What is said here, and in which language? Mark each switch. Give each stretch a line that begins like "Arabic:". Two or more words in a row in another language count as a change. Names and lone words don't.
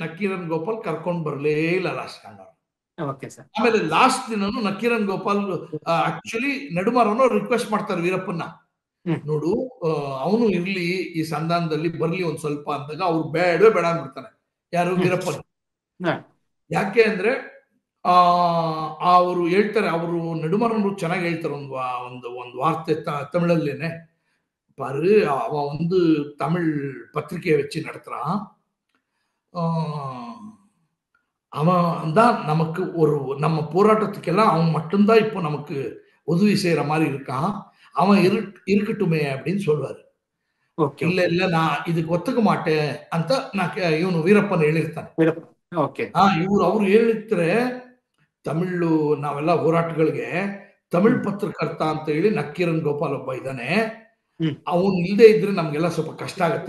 Kannada: ನಕ್ಕೀರನ್ ಗೋಪಾಲ್ ಕರ್ಕೊಂಡ್ ಬರ್ಲೇ ಇಲ್ಲ ಲಾಸ್ಟ್ ಅಣ್ಣವ್ರು. ಆಮೇಲೆ ಲಾಸ್ಟ್ ದಿನನು ನಕ್ಕೀರನ್ ಗೋಪಾಲ್ ಆಕ್ಚುಲಿ ನಡುಮಾರನ್ ರಿಕ್ವೆಸ್ಟ್ ಮಾಡ್ತಾರೆ ವೀರಪ್ಪನ್ನ, ನೋಡು ಅವನು ಇರ್ಲಿ ಈ ಸಂಧಾನದಲ್ಲಿ ಬರ್ಲಿ ಒಂದ್ ಸ್ವಲ್ಪ ಅಂದಾಗ ಅವ್ರು ಬೇಡ ಅಂದ್ಬಿಡ್ತಾನೆ. ಯಾರು? ವೀರಪ್ಪನ್. ಯಾಕೆ ಅಂದ್ರೆ ಅವರು ಹೇಳ್ತಾರೆ, ಅವರು ನಡುಮರನು ಚೆನ್ನಾಗಿ ಹೇಳ್ತಾರೆ ಒಂದು ವಾರ್ತೆ ತಮಿಳಲ್ಲೇನೆ
Tamil: பாரு, அவன் வந்து தமிழ் பத்திரிகையை வச்சு நடத்துறான். அவன் தான் நமக்கு நம்ம போராட்டத்துக்கெல்லாம் அவன் மட்டும்தான் இப்போ நமக்கு உதவி செய்யற மாதிரி இருக்கான். அவன் இருக்கட்டுமே அப்படின்னு சொல்வாரு.
Kannada: ಇಲ್ಲ ಇಲ್ಲ ನಾ ಇದಕ್ಕೆ ಒತ್ತಕ ಮಾಟೆ ಅಂತ ಇವನು ವೀರಪ್ಪನ್ ಹೇಳಿರ್ತಾನೆ. ಇವ್ರು ಅವ್ರು ಹೇಳಿರ್ತಾರೆ, ತಮಿಳು ನಾವೆಲ್ಲ ಹೋರಾಟಗಳಿಗೆ ತಮಿಳ್ ಪತ್ರಕರ್ತ ಅಂತ ಹೇಳಿ ನಕ್ಕೀರನ್ ಗೋಪಾಲ್ ಒಬ್ಬ ಇದ್ದಾನೆ. ಅವನ್ ಇಲ್ದೇ ಇದ್ರೆ ನಮ್ಗೆಲ್ಲ ಸ್ವಲ್ಪ ಕಷ್ಟ ಆಗುತ್ತೆ.